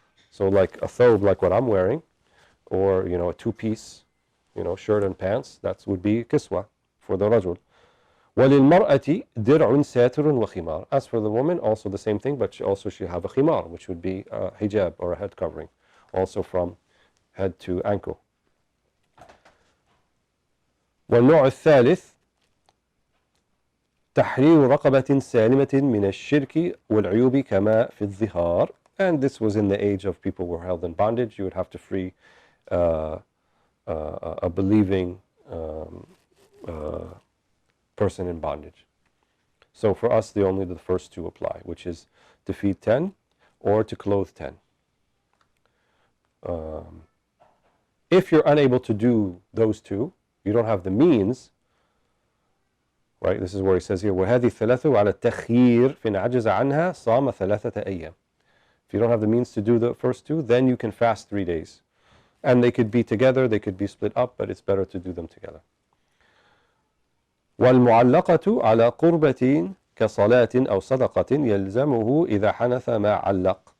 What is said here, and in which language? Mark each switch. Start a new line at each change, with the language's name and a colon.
English: So like a thobe, like what I'm wearing, or a 2-piece, shirt and pants, that would be kiswa for the rajul.
Arabic: وَلِلْمَرْأَةِ دِرْعٌ سَاتِرٌ وَخِمَارٌ.
English: As for the woman, also the same thing, but she have a khimar, which would be a hijab or a head covering, also from head to ankle.
Arabic: والنوع الثالث تحرير رقبة سالمة من الشرك والعيوب كما في الظهار.
English: And this was in the age of people who were held in bondage. You would have to free a believing person in bondage. So for us, only the first 2 apply, which is to feed 10 or to clothe 10. If you're unable to do those 2, you don't have the means, right? This is where he says here,
Arabic: وَهَذِي الثَّلَاثُ عَلَى التَّخْيِيرِ فِإِنْ عَجَزَ عَنْهَا صَامَ ثَلَاثَةَ أَيَّامٍ.
English: If you don't have the means to do the first 2, then you can fast 3 days. And they could be together, they could be split up, but it's better to do them together.
Arabic: وَالْمُعَلَّقَةُ عَلَى قُرْبَةٍ كَصَلَاةٍ أَوْ صَدَقَةٍ يَلْزَمُهُ إِذَا حَنَثَ مَا عَلَّقَ.